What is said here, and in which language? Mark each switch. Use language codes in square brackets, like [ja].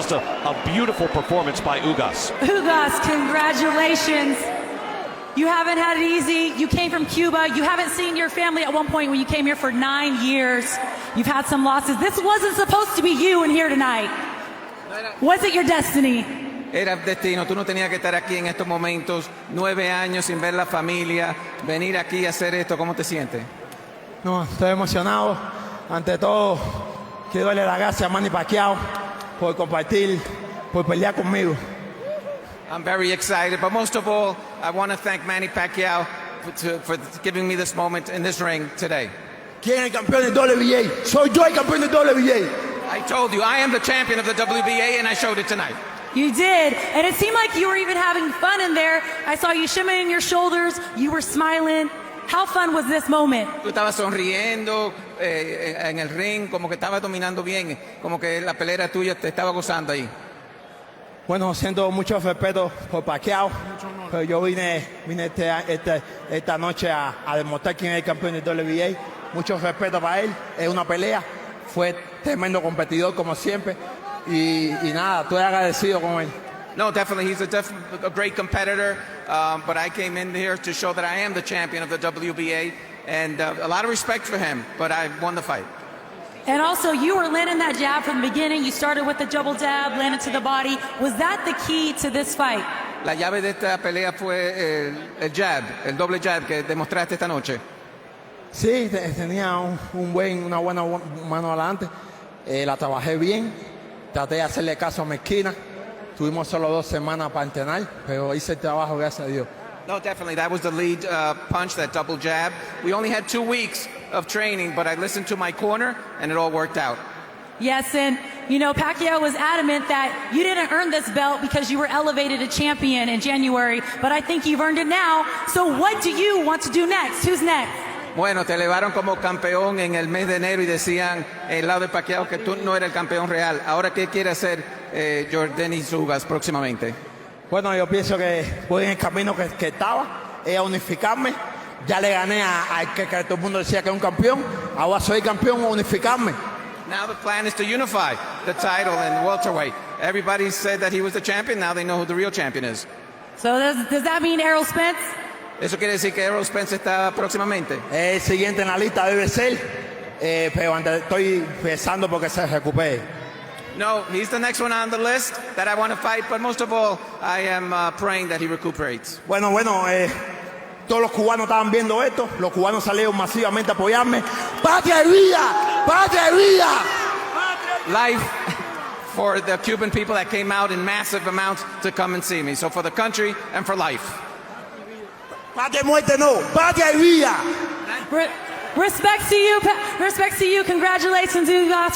[en] Just a beautiful performance by Ugas. Ugas, congratulations. You haven't had it easy. You came from Cuba. You haven't seen your family at one point when you came here for 9 years. You've had some losses. This wasn't supposed to be you in here tonight. Was it your destiny? [es] Era destino, tú no tenías que estar aquí en estos momentos, 9 años sin ver la familia, venir aquí a hacer esto, ¿cómo te sientes? No, estoy emocionado. Ante todo, quiero darle las gracias a Manny Pacquiao por compartir, por pelear conmigo. [en] I'm very excited, but most of all, I want to thank Manny Pacquiao for giving me this moment in this ring today. [es] ¿Quién es el campeón del WBA? Soy yo el campeón del WBA. [en] I told you, I am the champion of the WBA, and I showed it tonight. You did. And it seemed like you were even having fun in there. I saw you shimmying your shoulders. You were smiling. How fun was this moment? [es] Tú estabas sonriendo en el ring, como que estabas dominando bien, como que la pelea tuya te estaba gozando ahí. Bueno, siento mucho respeto por Pacquiao, pero yo vine esta noche a demostrar quién es el campeón del WBA. Mucho respeto para él, es una pelea, fue tremendo competidor como siempre y nada, estoy agradecido con él. [en] No, definitely, he's a great competitor, but I came in here to show that I am the champion of the WBA, and a lot of respect for him, but I won the fight. And also, you were landing that jab from the beginning. You started with the double jab, landed to the body. Was that the key to this fight? [es] La llave de esta pelea fue el jab, el doble jab que demostraste esta noche. Sí, tenía una buena mano adelante. La trabajé bien. Traté de hacerle caso a mi esquina. Tuvimos solo 2 semanas para entrenar, pero hice el trabajo, gracias a Dios. [en] No, definitely. That was the lead punch, that double jab. We only had 2 weeks of training, but I listened to my corner, and it all worked out. Yes, and Pacquiao was adamant that you didn't earn this belt because you were elevated to champion in January, but I think you've earned it now. So what do you want to do next? Who's next? [es] Bueno, te elevaron como campeón en el mes de enero y decían el lado de Pacquiao que tú no eras el campeón real. Ahora, ¿qué quiere hacer Yordenis Ugas próximamente? Bueno, yo pienso que voy en el camino que estaba, a unificarme. Ya le gané a que todo el mundo decía que era un campeón. Ahora soy campeón, a unificarme. [en] Now the plan is to unify the title in welterweight. Everybody said that he was the champion. Now they know who the real champion is. So does that mean Errol Spence? [es] ¿Eso quiere decir que Errol Spence está próximamente? El siguiente en la lista debe ser, pero estoy pensando porque se recupere. [en] No, he's the next one on the list that I want to fight, but most of all, I am praying that he recuperates. [es] Bueno, todos los cubanos estaban viendo esto, los cubanos salieron masivamente a apoyarme. ¡Patria y vida! ¡Patria y vida! [en] Life for the Cuban people that came out in massive amounts to come and see me. So for the country and for life. [es] ¡Patria y muerte no! ¡Patria y vida! [en] Respect to you. Respect to you. Congratulations, Ugas.